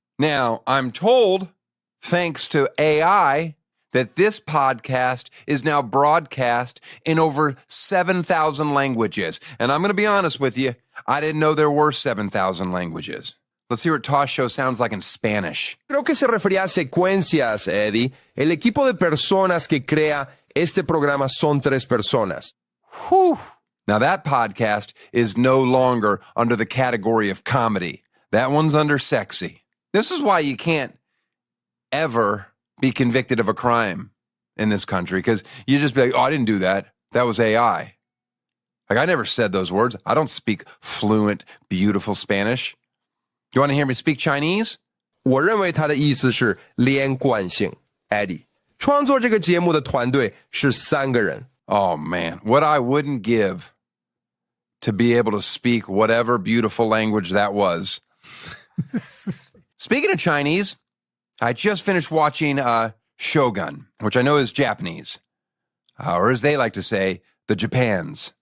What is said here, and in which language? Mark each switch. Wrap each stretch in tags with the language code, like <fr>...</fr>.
<en>Now, I'm told, thanks to AI, that this podcast is now broadcast in over 7,000 languages. And I'm going to be honest with you, I didn't know there were 7,000 languages. Let's hear what Tosh Show sounds like in Spanish.</en> <es>Creo que se refería a secuencias, Eddie. El equipo de personas que crea este programa son 3 personas. Whew.</es> <en>Now that podcast is no longer under the category of comedy. That one's under sexy. This is why you can't ever be convicted of a crime in this country, because you just be like, oh, I didn't do that. That was AI. Like, I never said those words. I don't speak fluent, beautiful Spanish. You want to hear me speak Chinese?</en> <zh>我认为他的意思是连贯性 ，Eddie。创作这个节目的团队是3个人。</zh> <en>Oh, man. What I wouldn't give to be able to speak whatever beautiful language that was. Speaking of Chinese, I just finished watching Shogun, which I know is Japanese, or as they like to say, the Japans.</en>